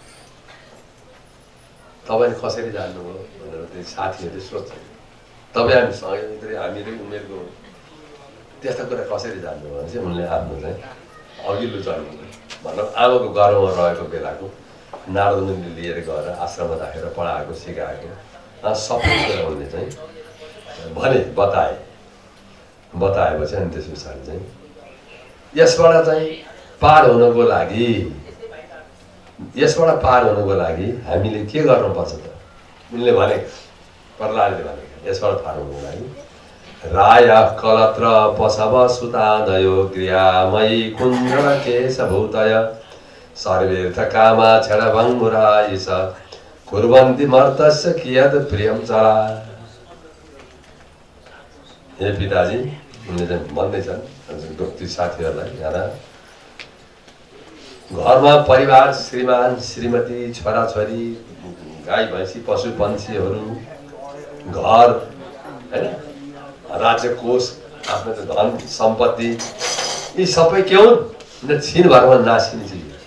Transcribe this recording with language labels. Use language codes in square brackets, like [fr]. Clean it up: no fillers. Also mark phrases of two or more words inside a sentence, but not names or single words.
[ne] तपाईँले कसरी जान्नुभयो भनेर त्यो साथीहरूले सोध्छन् तपाईँ हामीसँगै हामीले उमेरको त्यस्ता कुरा कसरी जान्नुभयो भने चाहिँ उनले आफ्नो चाहिँ अघिल्लो जन्म मतलब आमाको गर्भमा रहेको बेलाको नारद मुनिले लिएर गएर आश्रममा राखेर पढाएको सिकाएको सबै कुरा उनले चाहिँ भने बताएपछि अनि त्यस पछाडि चाहिँ यसबाट चाहिँ पार हुनको लागि हामीले के गर्नुपर्छ त उनले भने प्रहलादले भने यसबाट पार हुनको लागि [sa] राय कलत्र पशव सुतादयो क्रियामयी कुण्डल केशभूतय सर्वेर्थ कामा क्षणभङ्गुरायिष कुर्वन्ति मर्तस्य कियत् प्रियं चला [ne] हे पिताजी उनले चाहिँ भन्दैछन् ती साथीहरूलाई यहाँ घरमा परिवार श्रीमान श्रीमती छोराछोरी गाई भैँसी पशु पन्छीहरू घर होइन राज्य कोष आफ्नो धन सम्पत्ति यी सबै के हुन् छिनभरमा नासिने चिज